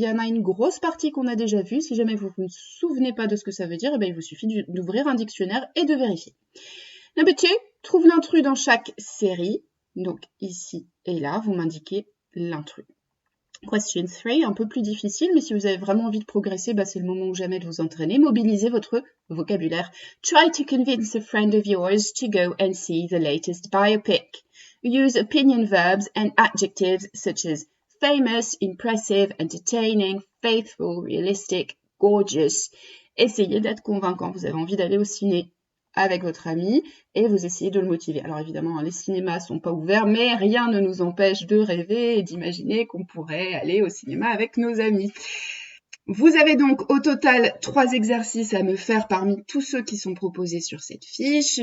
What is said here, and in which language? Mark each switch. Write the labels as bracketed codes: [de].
[fr] Il y en a une grosse partie qu'on a déjà vue. Si jamais vous ne vous souvenez pas de ce que ça veut dire, il vous suffit d'ouvrir un dictionnaire et de vérifier. [en] Number 2, [fr] trouve l'intrus dans chaque série. Donc ici et là, vous m'indiquez l'intrus. Question 3, un peu plus difficile, mais si vous avez vraiment envie de progresser, c'est le moment ou jamais de vous entraîner. Mobilisez votre vocabulaire. [en] Try to convince a friend of yours to go and see the latest biopic. Use opinion verbs and adjectives such as famous, impressive, entertaining, faithful, realistic, gorgeous. [fr] Essayez d'être convaincant. Vous avez envie d'aller au ciné avec votre ami et vous essayez de le motiver. Alors évidemment, les cinémas sont pas ouverts, mais rien ne nous empêche de rêver et d'imaginer qu'on pourrait aller au cinéma avec nos amis. Vous avez donc au total 3 exercices à me faire parmi tous ceux qui sont proposés sur cette fiche.